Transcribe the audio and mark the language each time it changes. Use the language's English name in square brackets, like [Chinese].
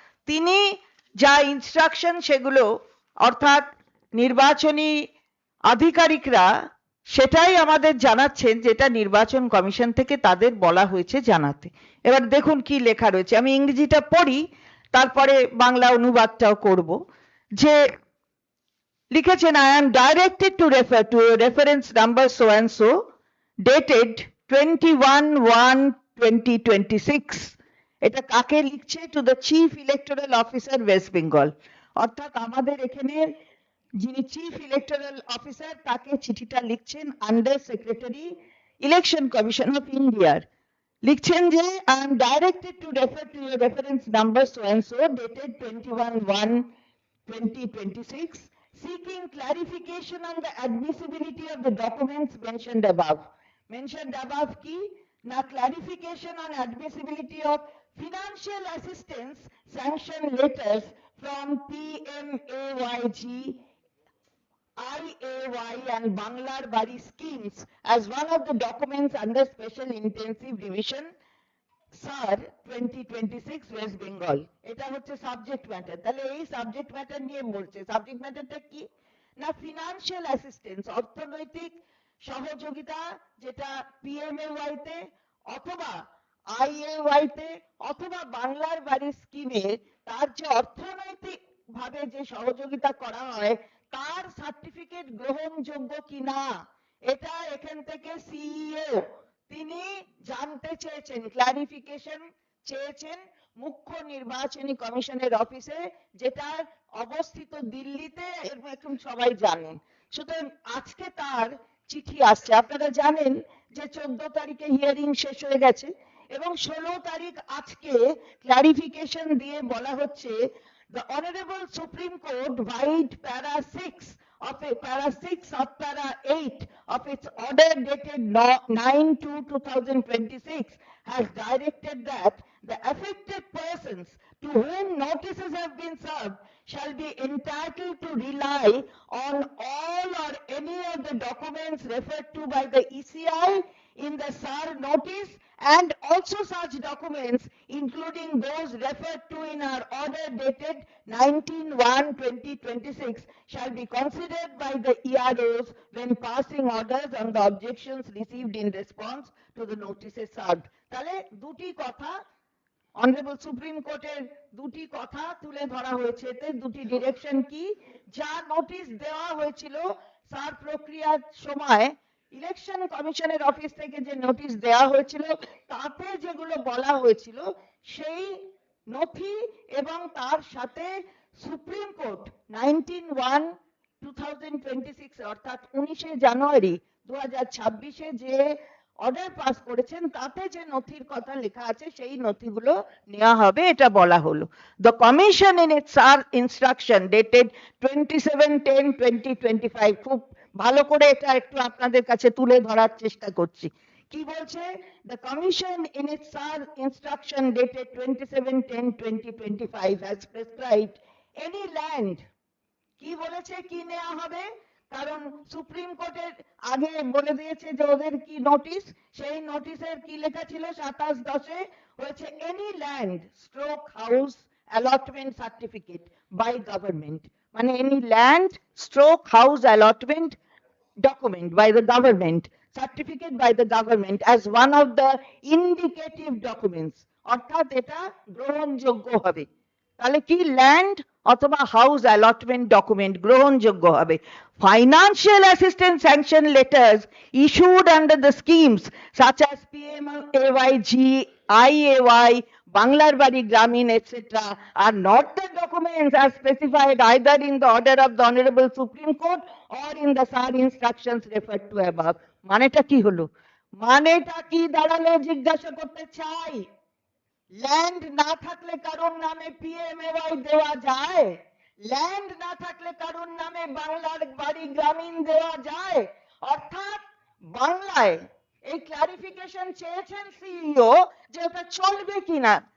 [Bangla] তিনি যা ইনস্ট্রাকশন সেগুলো, অর্থাৎ নির্বাচনী আধিকারিকরা সেটাই আমাদের জানাচ্ছেন যেটা নির্বাচন কমিশন থেকে তাদের বলা হয়েছে জানাতে। এবার দেখুন কি লেখা রয়েছে, আমি ইংরেজিটা পড়ি তারপরে বাংলা অনুবাদটাও করব। যে লিখেছেন, [English] I am directed to refer to a reference number so and so dated 21/1/2026. [Bangla] এটা কাকে লিখছে? [English] To the chief electoral officer West Bengal. [Bangla] অর্থাৎ আমাদের এখানে যিনি চিফ ইলেকটোরাল অফিসার তাকে চিঠিটা লিখছেন under secretary election commission of ইন্ডিয়ার। লিখছেন যে [English] I am directed to refer to a reference number so and so dated 21/1/2026 seeking clarification on the admissibility of the documents mentioned above. Mentioned above [Bangla] কি না? [English] Clarification on admissibility of financial assistance sanction letters from PMAYG, IAY and Banglar Bari schemes as one of the documents under special intensive revision SAR 2026 West Bengal. [Bangla] এটা হচ্ছে subject matter. তাহলে এই subject matter নিয়ে বলছে। Subject ম্যাটারটা কি না? Financial assistance, অর্থনৈতিক সহযোগিতা, যেটা পিএমএওয়াই তে অথবা আইএওয়াই তে অথবা বাংলার বাড়ি স্কিমে তার যে অর্থনৈতিক ভাবে যে সহযোগিতা করা হয় তার সার্টিফিকেট গ্রহণযোগ্য কিনা, এটা এখান থেকে সিইও তিনি জানতে চেয়েছেন, ক্লারিফিকেশন চেয়েছেন মুখ্য নির্বাচনী কমিশনের অফিসে, যেটা অবস্থিত দিল্লিতে, এখন সবাই জানেন। সুতরাং আজকে তার চিঠি আসছে। আপনারা জানেন যে 14 তারিখে হিয়ারিং শেষ হয়ে গেছে এবং 16 তারিখ আজকে ক্লারিফিকেশন দিয়ে বলা হচ্ছে [English] the honorable supreme court vide para 6 of para 8 of its order dated 9/2/2026 has directed that the affected persons to whom notices have been served shall be entitled to rely on all or any of the documents referred to by the ECI in the SAR notice, and also such documents including those referred to in our order dated 19/1/2026 shall be considered by the EROs when passing orders on the objections received in response to the notices served. [Bangla] তাহলে দুটি কথা honourable supreme কোর্টের দুটি কথা তুলে ধরা হয়েছে। এতে দুটি ডিরেকশন কি, যা নোটিশ দেওয়া হয়েছিল সার প্রক্রিয়ার সময় ইলেকশন কমিশনের অফিস থেকে যে নোটিশ দেওয়া হয়েছিল তাতে যেগুলো বলা হয়েছিল সেই নথি এবং তার সাথে সুপ্রিম কোর্ট 19/1/2026 অর্থাৎ 19শে জানুয়ারি 2026-এ যে অর্ডার পাস করেছেন তাতে যে নথির কথা লেখা আছে সেই নথিগুলো নেওয়া হবে, এটা বলা হলো। [English] The commission in its instruction dated 27/10/2025, [Bangla] খুব ভালো করে এটা একটু আপনাদের কাছে তুলে ধরার চেষ্টা করছি। কি বলছে? [English] The commission in its instruction dated 27/10/2025 has prescribed any land, [Bangla] কি বলেছে, কি নেওয়া হবে? কারণ সুপ্রিম কোর্টের আগে বলে দিয়েছে যে ওদের কি নোটিশ, সেই নোটিশের কি লেখা ছিল 27/10 হয়েছে [English] any land stroke house allotment certificate by government, [Bangla] মানে any land stroke house allotment [English] document by the government, certificate by the government as one of the indicative documents, [Bangla] অর্থাৎ এটা গ্রহণযোগ্য হবে। তাহলে কি ল্যান্ড অথবা হাউস অ্যালটমেন্ট ডকুমেন্ট গ্রহণযোগ্য হবে। [English] Financial assistance sanction letters issued under the schemes such as PMAYG, IAY, Banglar Bari Gramin, etc. are not the documents as specified either in the order of the Honorable Supreme Court or in the SAR instructions referred to above. [Bangla] মানেটা কি হলো? মানেটা কি দাঁড়ালো জিজ্ঞাসা করতে চাই। Land না থাকলে কারোর নামে PMAY দেওয়া যায়? ল্যান্ড না থাকলে কারোর নামে বাংলার বাড়ি গ্রামীণ দেওয়া যায়? অর্থাৎ বাংলায় এই ক্লারিফিকেশন চেয়েছেন সিইও যে ওটা চলবে কিনা।